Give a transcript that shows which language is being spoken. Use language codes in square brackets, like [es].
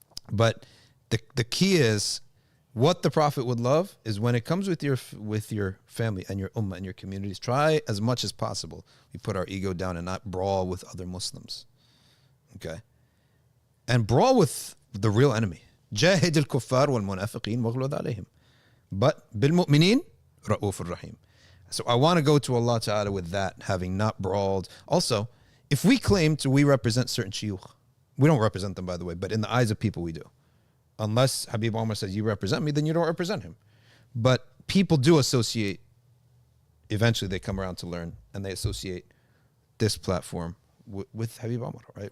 [en] But the key is what the Prophet would love is when it comes with your family and your ummah and your communities, try as much as possible. We put our ego down and not brawl with other Muslims. Okay? And brawl with the real enemy. [ar] جاهد الكفار والمنافقين واغلظ عليهم [en] but [ar] بالمؤمنين رؤوف الرحيم. [en] So I want to go to Allah Ta'ala with that, having not brawled. Also, if we represent certain shuyukh, we don't represent them, by the way, but in the eyes of people we do. Unless Habib Omar says you represent me, then you don't represent him. But people do associate, eventually they come around to learn, and they associate this platform with Habib Omar, right?